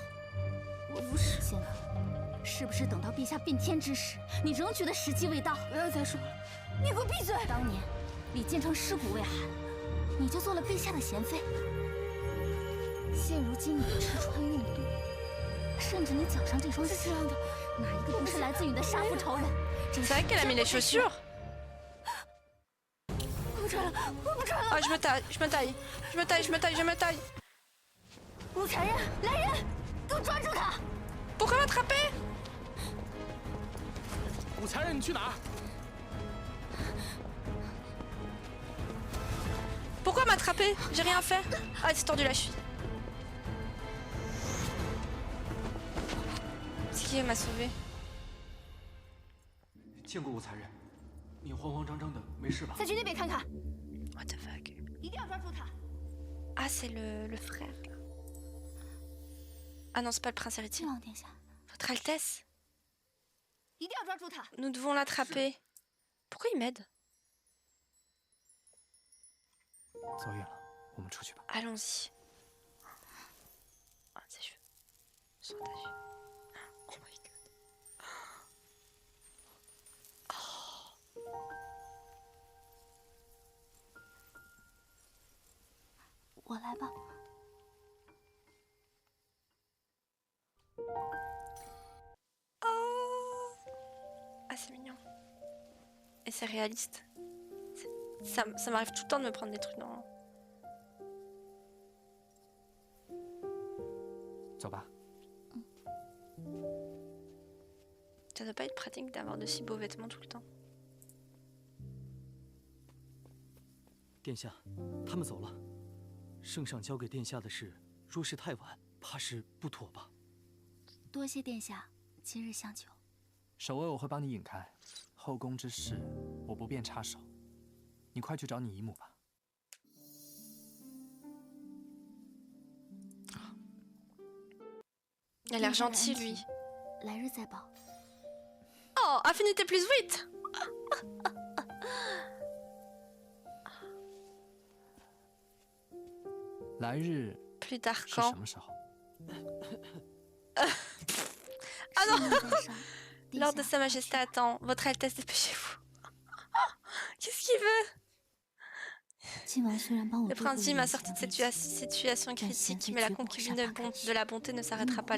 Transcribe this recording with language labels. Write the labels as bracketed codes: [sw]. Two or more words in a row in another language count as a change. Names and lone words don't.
[zh] 我不是先夫，是不是等到陛下变天之时，你仍觉得时机未到？不要再说了，你给我闭嘴！当年李建成尸骨未寒，你就做了陛下的贤妃。现如今你吃穿用度，甚至你脚上这双鞋，是这样的，哪一个不是来自于你的杀父仇人 ？C'est [fr] vrai qu'elle a mis les chaussures. [zh] 我不穿了，我不穿了。 [fr] 啊，je me taille, je me taille, je me taille, je me taille, je me taille. [zh] 武才人，来人，给我抓住他 [fr] ！Pourquoi m'attraper? [zh] 武才人，你去哪？ [fr] Pourquoi m'attraper? J'ai rien fait. Ah, c'est tordu la cheville. C'est qui m'a sauvé? [zh] 见过武才人，你慌慌张张的，没事吧？再去那边看看。 [en] What the fuck? [zh] 一定要抓住他。 [fr] Ah, c'est le frère. Ah non, c'est pas le prince héritier. Votre Altesse. [zh] 一定要抓住他。 [fr] Nous devons l'attraper. Pourquoi il m'aide? [zh] 走远了，我们出去吧。 [fr] Allons-y. Ah, ses cheveux. Son cheveux. [en] Oh my god. Oh. [zh] 我来吧。 Oh. [fr] Ah, c'est mignon. Et c'est réaliste. Ça m'arrive tout le temps de me prendre des trucs dans... [zh] 走吧。 [fr] Ça doit pas être pratique d'avoir de si beaux vêtements tout le temps. [zh] 殿下，他们走了。圣上交给殿下的事，若是太晚，怕是不妥吧？多谢殿下今日相救。守卫我会帮你引开，后宫之事我不便插手。你快去找你姨母吧。 [fr] Il a l'air gentil, lui. [zh] 来日再报。 [fr] Oh, affinité plus 8. [zh] 来日 [fr] plus tard [zh] 是 [fr] quand? [zh] 什么时候？ [fr] Ah non. Lors de Sa Majesté attend. Votre Altesse, dépêchez-vous. Qu'est-ce qu'il veut? Le prince m'a sorti de cette situation critique, mais la concubine de la bonté ne s'arrêtera pas là.